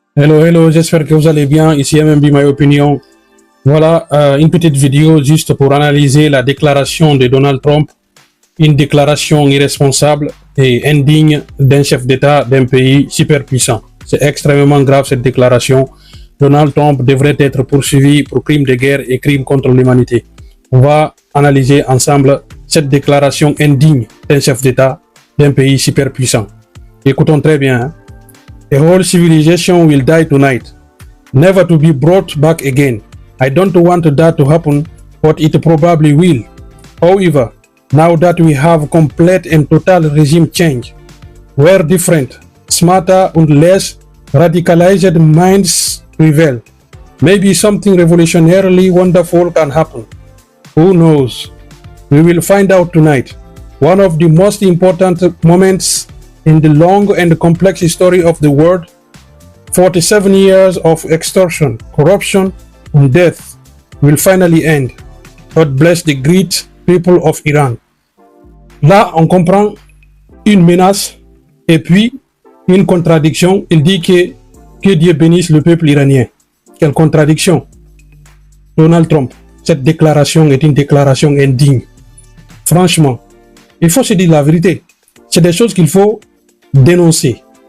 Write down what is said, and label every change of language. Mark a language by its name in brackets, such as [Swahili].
[French] Hello, hello, j'espère que vous allez bien. Ici MMB My Opinion. Voilà, une petite vidéo juste pour analyser la déclaration de Donald Trump, une déclaration irresponsable et indigne d'un chef d'État d'un pays superpuissant. C'est extrêmement grave cette déclaration. Donald Trump devrait être poursuivi pour crimes de guerre et crimes contre l'humanité. On va analyser ensemble cette déclaration indigne d'un chef d'État d'un pays superpuissant. Écoutons très bien. Hein? [English] A whole civilization will die tonight, never to be brought back again. I don't want that to happen, but it probably will. However, now that we have complete and total regime change, where different, smarter and less radicalized minds prevail, maybe something revolutionarily wonderful can happen. Who knows? We will find out tonight. One of the most important moments in the long and complex history of the world, 47 years of extortion, corruption, and death will finally end. God bless the great people of Iran. [French] Là, on comprend une menace et puis une contradiction. Il dit que Dieu bénisse le peuple iranien. Quelle contradiction. Donald Trump, cette déclaration est une déclaration indigne. Franchement, il faut se dire la vérité. C'est des choses qu'il faut dénoncer.